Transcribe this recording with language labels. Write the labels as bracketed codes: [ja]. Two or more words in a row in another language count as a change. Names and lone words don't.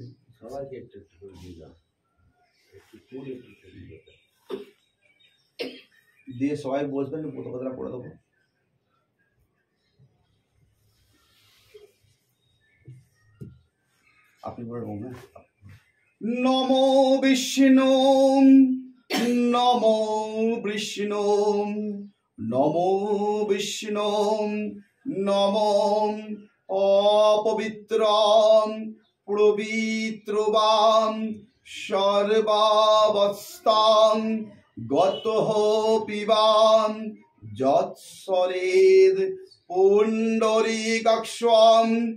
[bn] সবাইকে একটু একটু করে দিয়ে দাও, একটু ফুল একটু দিয়ে দাও। দিয়ে সবাই বসবেন, পতাকাটা পড়ে দেবো। আপনি বলে দেবো। হ্যাঁ, [sa] নমো বিষ্ণু, নমো বিষ্ণু, নমো বিষ্ণু, নমো অপবিত্রম পবিত্রবাম সর্বাবস্থাম গতঃ পিবাম যৎসরেদ পুণ্ডরীকাক্ষম